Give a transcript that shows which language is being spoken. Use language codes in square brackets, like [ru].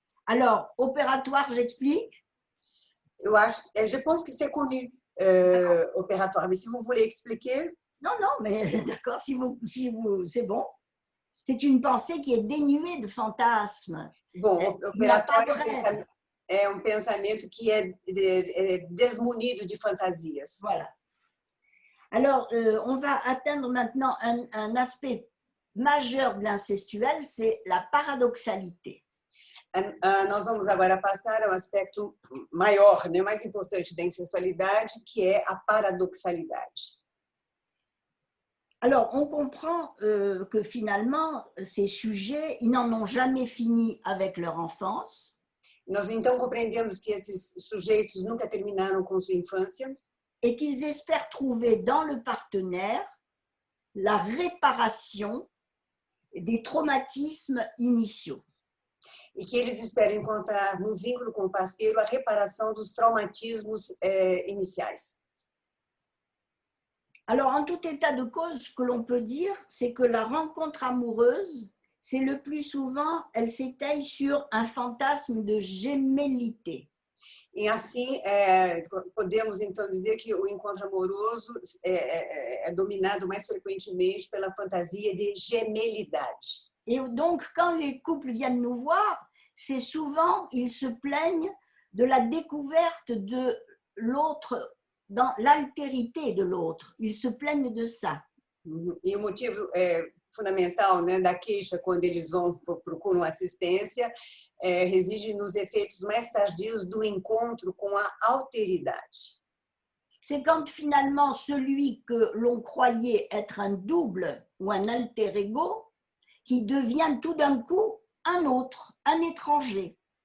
[fr] Alors, opératoire, j'explique? Je pense que c'est connu, opératoire, mais si vous voulez expliquer... Non, non, mais d'accord, c'est bon. C'est une pensée qui est dénuée de fantasmes. [pt] Bom, [fr] Il n'y a pas de [pt] operatório [fr] rêve. [pt] é um pensamento que é desmunido de fantasias. [fr] Voilà. Alors, on va atteindre maintenant un aspect majeur de l'incestuel, c'est la paradoxalité. [pt] Nós vamos agora passar ao aspecto maior, né, mais importante da incestualidade, que é a paradoxalidade. [fr] Alors, on comprend que finalement, ces sujets, ils n'en ont jamais fini avec leur enfance. [pt] Nós então compreendemos que esses sujeitos nunca terminaram com sua infância [fr] et qu'ils espèrent trouver dans le partenaire la réparation des traumatismes initiaux. [pt] e que eles esperam encontrar no vínculo com o parceiro a reparação dos traumatismos iniciais. [fr] Alors, en tout état de cause, ce que l'on peut dire, c'est que la rencontre amoureuse, c'est le plus souvent, elle s'étaye sur un fantasme de gémellité. [pt] E assim, podemos então dizer que o encontro amoroso é dominado mais frequentemente pela fantasia de gemelidade. [fr] Et donc, quand les couples viennent nous voir, c'est souvent, ils se plaignent de la découverte de l'autre, dans l'altérité de l'autre. Ils se plaignent de ça. [pt] E o motivo fundamental, né, da queixa quando eles procuram assistência reside nos efeitos mais tardios do encontro com a alteridade. [fr] C'est quand finalement celui que l'on croyait être un double ou un alter ego qui devient tout d'un coup un autre, un étranger.